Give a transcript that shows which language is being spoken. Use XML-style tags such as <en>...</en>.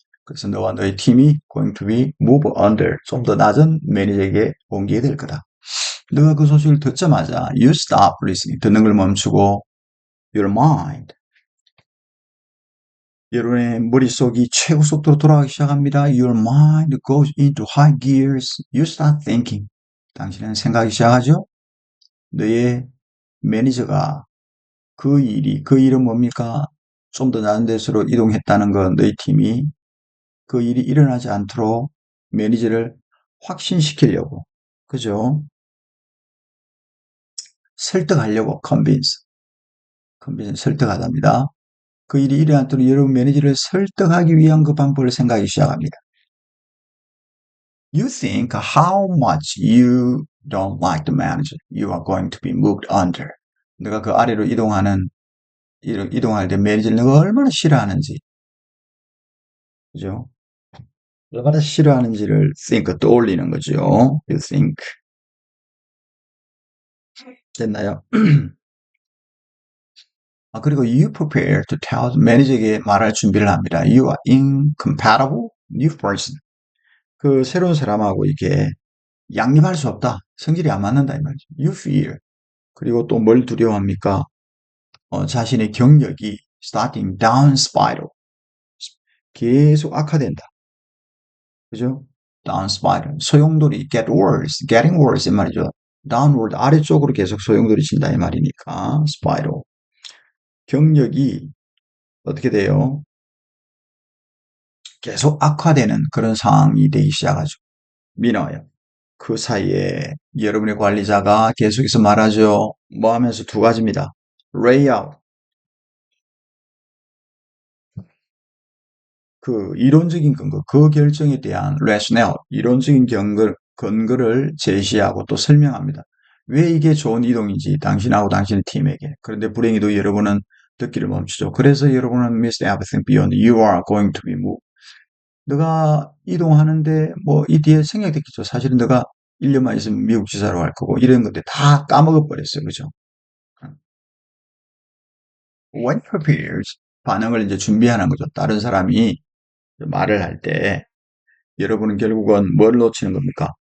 <ko>그래서 너와 너의 팀이</ko> <en>going to be move under,</en> <ko>좀 더 낮은 매니저에게 옮기게 될 거다. 너가 그 소식을 듣자마자</ko> <en>you stop listening,</en> <ko>듣는 걸 멈추고</ko> <en>your mind,</en> <ko>여러분의 머릿속이 최고 속도로 돌아가기 시작합니다.</ko> <en>Your mind goes into high gears. You start thinking.</en> <ko>당신은 생각하기 시작하죠? 너의 매니저가 그 일은 뭡니까? 좀 더 나은 데서로 이동했다는 건 너희 팀이 그 일이 일어나지 않도록 매니저를 확신시키려고. 그죠? 설득하려고, convince, 설득하답니다. 그 일이 일어나도록 여러분 매니저를 설득하기 위한 그 방법을 생각하기 시작합니다.</ko> <en>You think how much you don't like the manager. You are going to be moved under.</en> <ko>내가 그 아래로 이동할 때 매니저를 내가 얼마나 싫어하는지. 그죠? 얼마나 싫어하는지를 think, 떠올리는 거죠.</ko> <en>You think.</en> <ko>됐나요? 그리고</ko> <en>you prepare to tell</en> <ko>매니저에게 말할 준비를 합니다.</ko> <en>You are incompatible new person.</en> <ko>그 새로운 사람하고 이게 양립할 수 없다. 성질이 안 맞는다 이 말이죠.</ko> <en>You fear.</en> <ko>그리고 또 뭘 두려워합니까? 자신의 경력이</ko> <en>starting down spiral.</en> <ko>계속 악화된다. 그죠?</ko> <en>down spiral.</en> <ko>소용돌이</ko> <en>get worse, getting worse</en> <ko>이 말이죠. downward 아래쪽으로 계속 소용돌이 친다 이 말이니까 spiral. 경력이 어떻게 돼요? 계속 악화되는 그런 상황이 되기 시작하죠. 미나요. 그 사이에 여러분의 관리자가 계속해서 말하죠. 뭐 하면서 두 가지입니다.</ko> <en>lay out.</en> <ko>그 이론적인 근거, 그 결정에 대한 rationale, 이론적인 근거를 제시하고 또 설명합니다. 왜 이게 좋은 이동인지 당신하고 당신의 팀에게. 그런데 불행히도 여러분은 듣기를 멈추죠. 그래서 여러분은</ko> <en>miss everything beyond you are going to be moved.</en> <ko>너가 이동하는데 뭐 이 뒤에 생략됐겠죠. 사실은 너가 1년만 있으면 미국 지사로 갈 거고 이런 것들 다 까먹어 버렸어요. 그죠?</ko> <en>When prepared,</en> <ko>반응을 이제 준비하는 거죠. 다른 사람이 말을 할 때 여러분은 결국은 뭘 놓치는 겁니까?</ko>